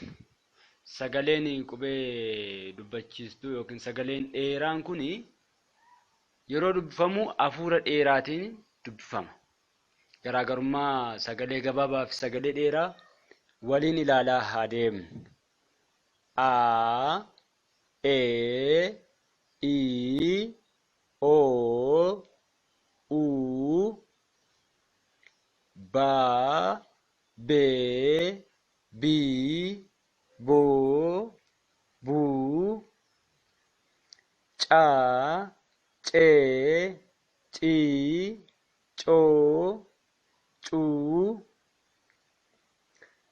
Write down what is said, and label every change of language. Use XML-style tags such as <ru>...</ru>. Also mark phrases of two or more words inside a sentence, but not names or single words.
<om>Sagaleen qubee dubbachiistuu yookiin sagaleen dheeraan kun yeroo dubbifamu hafuura dheeraatiin dubbifama. Garaagarummaa sagalee gabaabaa fi sagalee dheeraa waliin ilaalaa haa deemnu. A, E, I, O, U, Ba, Be, Bi, Bo, Bu, Ca, Ce, Ci, Co, Cu,</om>